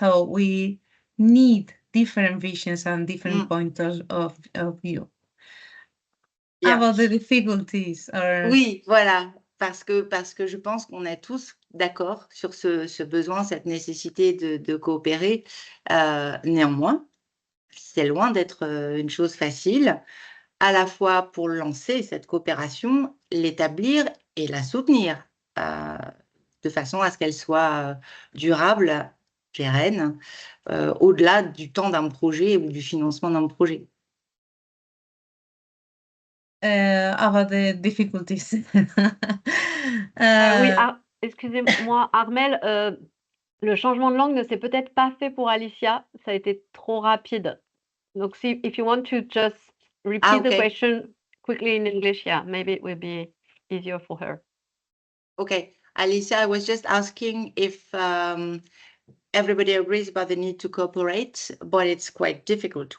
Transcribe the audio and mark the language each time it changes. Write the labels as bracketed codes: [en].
[en] So we need different visions and different points of view. Yeah. About the difficulties [fr] Oui, voilà, parce que je pense qu'on est tous d'accord sur ce besoin, cette nécessité de coopérer. Néanmoins, c'est loin d'être une chose facile, à la fois pour lancer cette coopération, l'établir et la soutenir, de façon à ce qu'elle soit durable, pérenne, au-delà du temps d'un projet ou du financement d'un projet. [en] About the difficulties. [fr] Oui, excusez-moi, Armelle, le changement de langue ne s'est peut-être pas fait pour Alicia, ça a été trop rapide. [en] Donc, if you want to just repeat the question quickly in English, yeah, maybe it will be easier for her. Okay, Alicia, I was just asking if everybody agrees about the need to cooperate, but it's quite difficult.